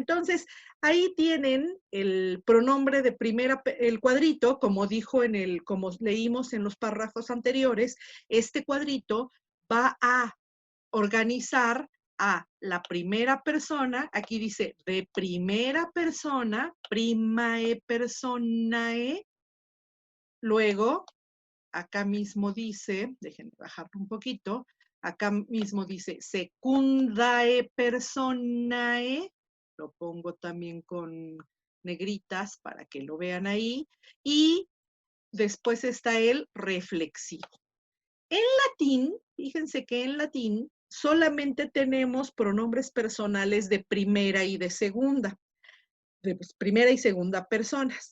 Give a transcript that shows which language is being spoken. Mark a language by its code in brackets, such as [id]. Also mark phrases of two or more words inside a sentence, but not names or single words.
[es] Entonces, ahí tienen el pronombre de primera, el cuadrito, como como leímos en los párrafos anteriores, este cuadrito va a organizar a la primera persona, aquí dice de primera persona, [la] primae personae, [es] luego acá mismo dice, déjenme bajarlo un poquito, acá mismo dice [la] secundae personae, [es] lo pongo también con negritas para que lo vean ahí, y después está el reflexivo. En latín, fíjense que en latín solamente tenemos pronombres personales de primera y de segunda, de primera y segunda personas.